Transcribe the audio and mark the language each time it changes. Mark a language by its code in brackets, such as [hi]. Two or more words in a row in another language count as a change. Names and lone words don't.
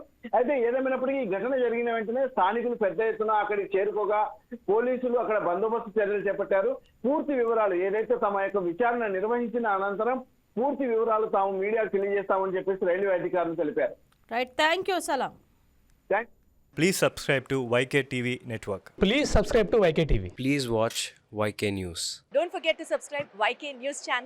[te] అయితే ఏదేమైనప్పటికీ ఈ ఘటన జరిగిన వెంటనే స్థానికులు పెద్ద ఎత్తున అక్కడికి చేరుకోగా పోలీసులు అక్కడ బందోబస్తు చర్యలు చేపట్టారు. పూర్తి వివరాలు ఏదైతే తమ యొక్క విచారణ నిర్వహించిన అనంతరం పూర్తి వివరాలు తాము మీడియాకు తెలియజేస్తామని చెప్పేసి రైల్వే అధికారులు తెలిపారు. [en] right, thank you సలాం. Please subscribe to YKTV Network. Please subscribe to YKTV. Please watch YK News. Don't forget to subscribe YK News channel.